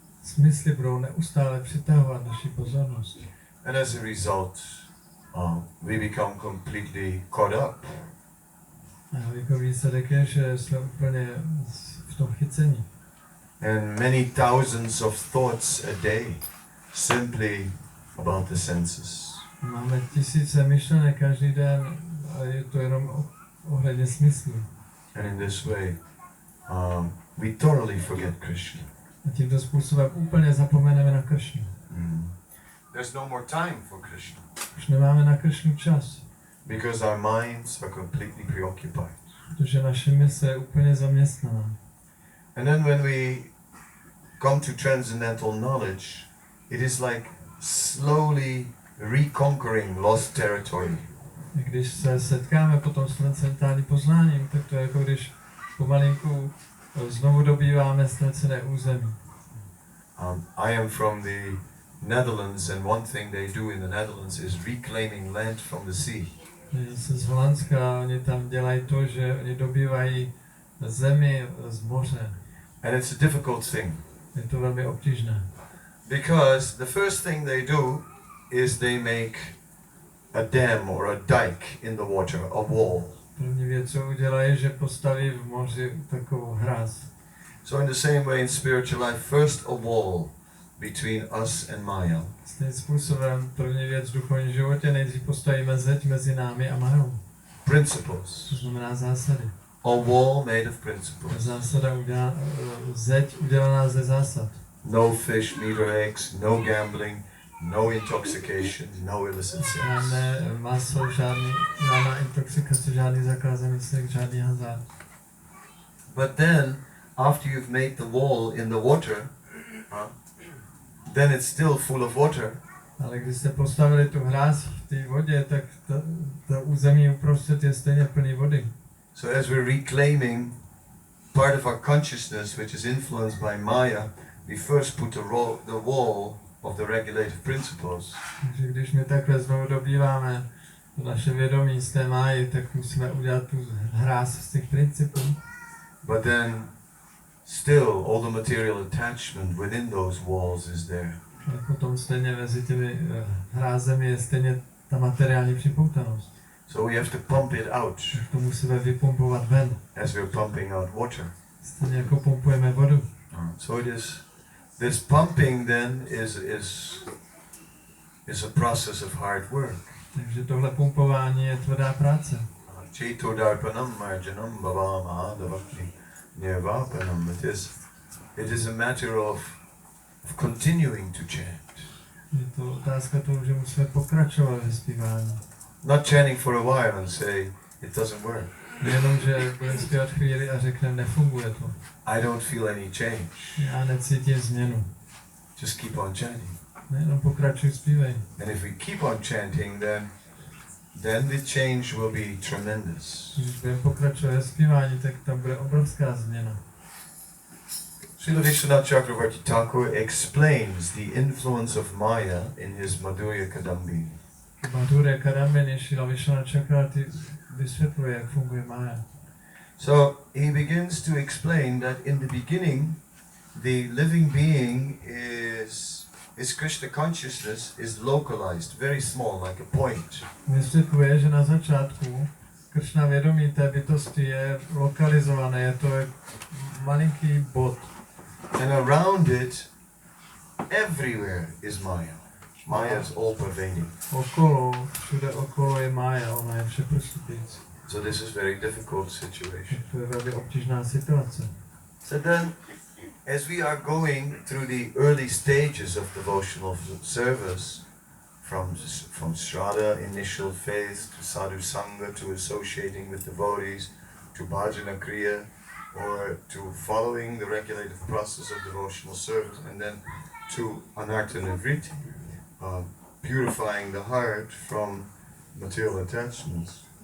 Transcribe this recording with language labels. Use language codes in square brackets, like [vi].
[cs] Smysly budou neustále přitahovat naši pozornost. [en] And as a result, we become completely caught up. [cs] A jako výsledek je, že jsme úplně v tom chycení. [en] And many thousands of thoughts a day simply about the senses. [cs] Máme tisíce myšlenek každý den a je to jenom ohledně smyslu. [en] And in this way, we totally forget Krishna. [cs] A tímto způsobem úplně zapomeneme na Kršnu. [en] There's no more time for Krishna. [cs] Už nemáme na Kršnu čas. [en] Because our minds are completely preoccupied. [cs] Protože naše mysl je úplně zaměstnaná. [en] And then when we come to transcendental knowledge, it is like slowly reconquering lost territory. [cs] Když se setkáme potom s transcendentálním poznáním, tak to je jako když pomalinku znovu dobýváme ztracené území. [en] I am from the Netherlands, and one thing they do in the Netherlands is reclaiming land from the sea. [cs] Já jsem z Holandska, oni tam dělají to, že oni dobývají zemi z moře. [en] And it's a difficult thing. [cs] Je to velmi obtížné. [en] Because the first thing they do is they make a dam or a dike in the water, a wall. [cs] První věc, co udělají, že postaví v moři takovou hráz. [en] So in the same way in spiritual life, first a wall between us and Maya. [cs] Stejným způsobem první věc v duchovním životě, nejdřív postavíme zeď mezi námi a Mayou. [en] Principles. [cs] To znamená zásady. [en] A wall made of principles. [cs] Zeď udělaná ze zásad. [en] No fish, meat or eggs, no gambling, no intoxication, no illicit sex. [cs] Žádné maso, žádná intoxikace, žádný zakázaný sex, žádný hazard. [en] But then, after you've made the wall in the water, then it's still full of water. [cs] Ale když jste postavili tu hráz v té vodě, tak to území uprostřed je stejně plný vody. [en] So as we're reclaiming part of our consciousness which is influenced by Maya, we first put the wall of the regulative principles. [cs] Takže když my takhle znovu dobýváme naše vědomí z té máji, tak musíme udělat tu hráz z těch principů. [en] But then still all the material attachment within those walls is there. [cs] A potom stejně mezi těmi hrázemi je stejně ta materiální připoutanost. [en] So we have to pump it out [cs] To musíme vypumpovat ven. [en] as we're pumping out water. [cs] Stejně jako pumpujeme vodu. [en] So it is, this pumping then is a process of hard work. [cs] Takže tohle pumpování je tvrdá práce. [sa] Cheto darpanam marjanam bhavam adavakti nirvapanam. [en] It is a matter of continuing to chant. [cs] Je to otázka toho, že musíme pokračovat ve zpívání. [en] Not chanting for a while and say it doesn't work. [cs] Jenom, že budeme zpívat chvíli a řekneme, nefunguje to. [en] I don't feel any change. [cs] Já necítím změnu. [en] Just keep on chanting. [cs] Jenom pokračuj, zpívej. [en] And if we keep on chanting, then the change will be tremendous. [cs] Když budeme pokračovat ve zpívání, tak tam bude obrovská změna. [en] Srila Vishwanath Chakravarti Thakur explains the influence of Maya in his Madhurya Kadambi. [cs] Madhurya Kadambini Srila Vishwanath Chakravarti vysvětluje, jak funguje Maya. [en] So he begins to explain that in the beginning, the living being is Krishna consciousness is localized, very small, like a point. [cs] Vysvětluje, že na začátku Krishna vědomí té bytosti je lokalizované, je to malinký bod. [en] And around it, everywhere is Maya. Maya is all pervading. [cs] Okolo, všude okolo je Maya, ona je všeprostupující. [en] So this is very difficult situation. [cs] To je velmi obtížná situace. [en] So then, as we are going through the early stages of devotional service, from Shraddha, initial faith, to Sadhu Sangha, to associating with devotees, to Bhajana Kriya, or to following the regulative process of devotional service, and then to Anartha Nivriti, purifying the heart from material attachments.